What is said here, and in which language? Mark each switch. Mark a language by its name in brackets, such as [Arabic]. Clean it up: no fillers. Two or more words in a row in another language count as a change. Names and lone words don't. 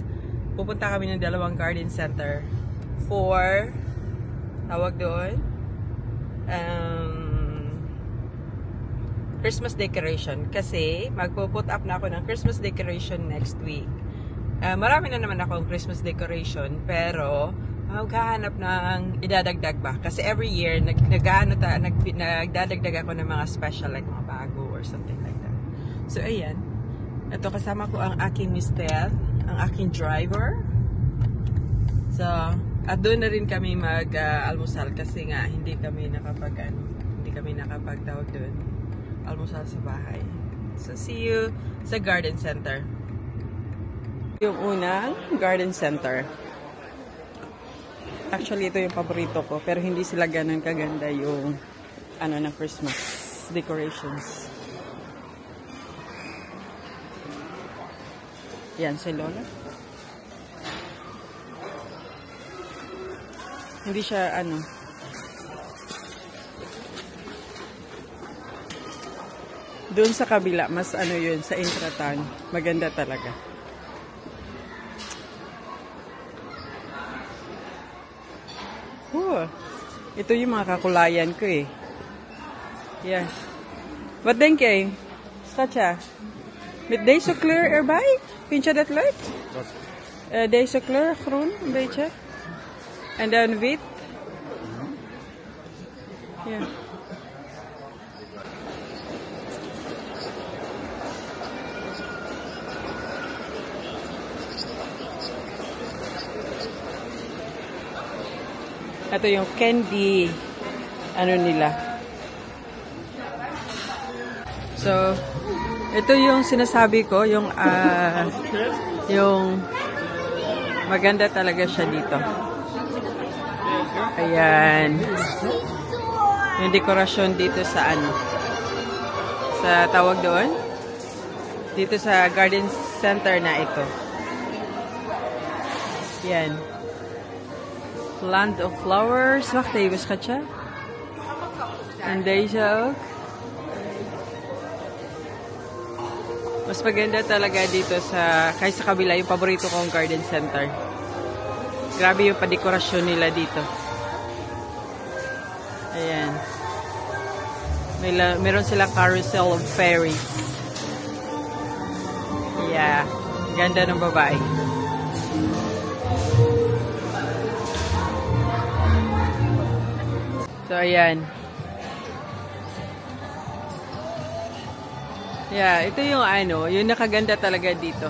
[Filipino] Pupunta kami ng dalawang [English] garden center [Filipino] for tawag doon [English] Christmas decoration [Filipino] kasi magpo-put up na ako ng [English] Christmas decoration next week. [Filipino] Marami na naman akong [English] Christmas decoration [Filipino] pero maghahanap ng idadagdag ba? Kasi [English] every year, [Filipino] nagdadagdag ako ng mga special, like mga bago [English] or something like that. [Filipino] So, ayan. Ito, kasama ko ang aking mister, ang aking driver. So, at doon na rin kami mag-almusal kasi nga, hindi kami nakapagtawag doon. Almusal sa bahay. So, [English] see you [Filipino] sa [English] garden center. [Filipino] Yung unang [English] garden center. [Filipino] Actually, ito yung paborito ko. Pero hindi sila ganun kaganda yung ng [English] Christmas decorations. [Filipino] Yan, si Lola. Hindi siya, doon sa kabila, mas yun, sa Intratan. Maganda talaga. Ito yung mga kakulayan ko eh. [Dutch] Yeah. Wat denk jij? Schatje? Met deze kleur erbij? Vind je dat leuk? Deze kleur, groen, een beetje. En dan wit. Ja. [Filipino] Ito yung candy nila. So, ito yung sinasabi ko, yung maganda talaga siya dito. Ayan. Yung dekorasyon dito sa sa tawag doon. Dito sa [English] garden center [Filipino] na ito. Yan. [English] Land of flowers. [Dutch] Wacht even, schatje. En deze ook. [Filipino] Mas maganda talaga dito kaysa kabila yung paborito kong [English] garden center. [Filipino] Grabe yung padekorasyon nila dito. Ayan. Meron silang [English] carousel of fairies. [Filipino] Yeah. Ganda ng babae. So, ayan. Yeah, ito yung yung nakaganda talaga dito.